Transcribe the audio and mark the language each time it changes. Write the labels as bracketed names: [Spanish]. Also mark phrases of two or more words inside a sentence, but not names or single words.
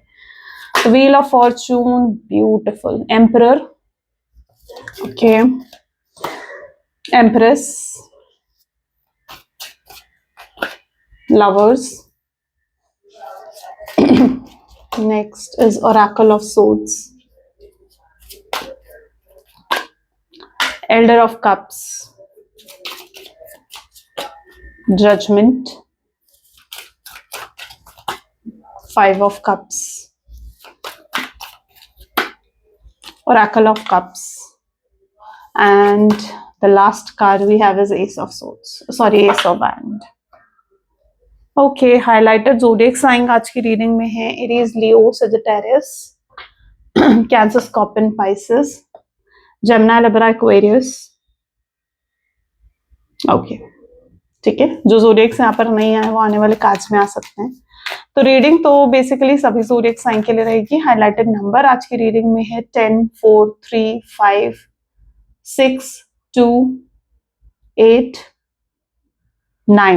[English] Wheel of Fortune, beautiful. Emperor, okay. Empress, Lovers, next is Oracle of Swords, Elder of Cups, Judgment, Five of Cups, Oracle of Cups, and the last card we have is Ace of Swords. Sorry, Ace of Wands. Okay, highlighted zodiac sign [Hindi] आज की रीडिंग में है [English] Aries, Leo, Sagittarius, Cancer, Scorpion, Pisces, Gemini, Libra, Aquarius. [Hindi] ओके, ठीक है। जो ज़ोडिएक्स यहाँ पर नहीं आए वो आने वाले कार्ड्स में आ सकते हैं। तो रीडिंग तो बेसिकली सभी [English] zodiac sign [Hindi] के लिए रहेगी। [English] highlighted number [Hindi] आज की रीडिंग में है 10, 4, 3, 5, 6, 2, 8, 9।